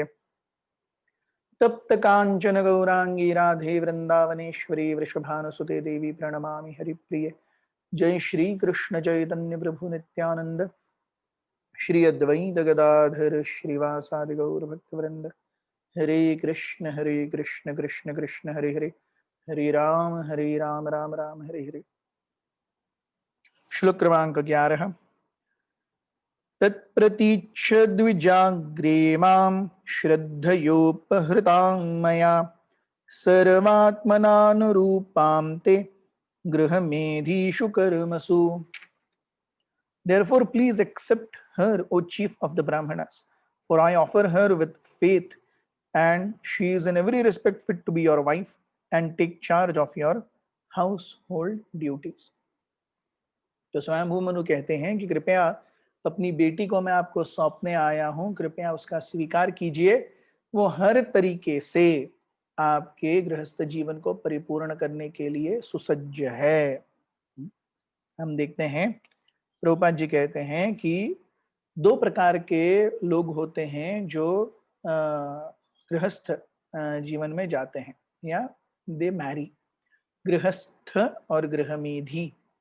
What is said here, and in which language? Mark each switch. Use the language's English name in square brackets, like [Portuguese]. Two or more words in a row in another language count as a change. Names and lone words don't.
[Sanskrit] तप्त कांचन गौरांगी राधे वृंदावनेश्वरी वृषभानुसुते देवी प्रणमामि हरिप्रिये। जय श्री कृष्ण चैतन्य प्रभु नित्यानंद श्री अद्वैत गदाधर श्रीवासादि गौर भक्तवृंद। हरे कृष्ण कृष्ण कृष्ण हरे हरे, हरे राम राम राम हरे हरे। [Hindi] श्लोक क्रमांक 11। [Sanskrit] तत्प्रतीक्ष्य द्विजाग्रे मां श्रद्धयोपहृतां मया सर्वात्मनानुरूपां ते गृहमेधीषु कर्मसु। [English] Therefore, please accept her, O chief of the Brahmanas, for I offer her with faith, and she is in every respect fit to be your wife and take charge of your household duties. [Hindi] तो स्वयंभू मनु कहते हैं कि कृपया अपनी बेटी को मैं आपको सौंपने आया हूं, कृपया उसका स्वीकार कीजिए। वो हर तरीके से आपके गृहस्थ जीवन को परिपूर्ण करने के लिए सुसज्ज है। हम देखते हैं प्रभुपाद जी कहते हैं कि 2 प्रकार के लोग होते हैं जो गृहस्थ जीवन में जाते हैं या [English] they marry, [Hindi] गृहस्थ और गृहमेधी।